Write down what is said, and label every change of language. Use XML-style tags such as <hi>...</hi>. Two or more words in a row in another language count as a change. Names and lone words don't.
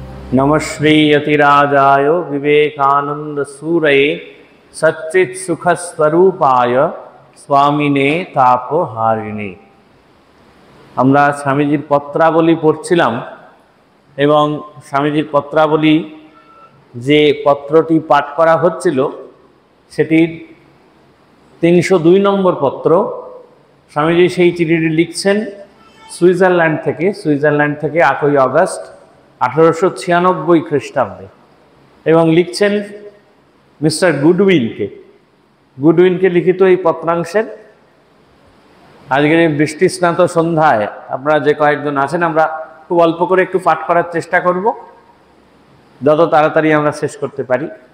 <sa>नमश्री यतिराजाय विवेकानंद सूरये सच्चित सुख स्वरूपाय स्वामिने तापहारिणे।</sa> <bn>আমরা স্বামীজির পত্রাবলী পড়ছিলাম এবং স্বামীজির পত্রাবলী যে পত্রটি পাঠ করা হচ্ছিল সেটির 302 নম্বর পত্র। স্বামীজি সেই চিঠিটি লিখছেন সুইজারল্যান্ড থেকে 8ই আগস্ট 1896 খ্রিস্টাব্দে এবং লিখছেন মিস্টার গুডউইনকে লিখিত এই পত্রাংশের আজকের এই বৃষ্টি স্নাত সন্ধ্যায় আপনারা যে কয়েকজন আছেন আমরা খুব অল্প করে একটু পাঠ করার চেষ্টা করব, যত তাড়াতাড়ি আমরা শেষ করতে পারি।</bn>